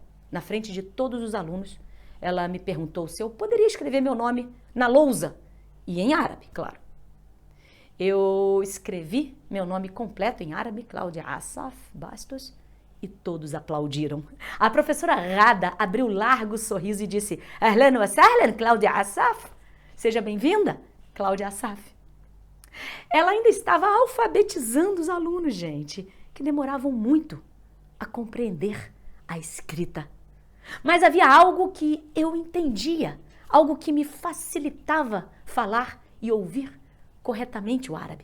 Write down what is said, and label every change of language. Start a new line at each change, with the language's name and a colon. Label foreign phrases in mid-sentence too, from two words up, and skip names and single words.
Portuguese: Na frente de todos os alunos, ela me perguntou se eu poderia escrever meu nome na lousa, e em árabe, claro. Eu escrevi meu nome completo em árabe, Cláudia Assaf Bastos, e todos aplaudiram. A professora Rada abriu um largo sorriso e disse:
Arabic: أهلا وسهلا,
Portuguese: Cláudia Assaf. Seja bem-vinda, Cláudia Assaf. Ela ainda estava alfabetizando os alunos, gente, que demoravam muito a compreender a escrita. Mas havia algo que eu entendia, algo que me facilitava falar e ouvir corretamente o árabe.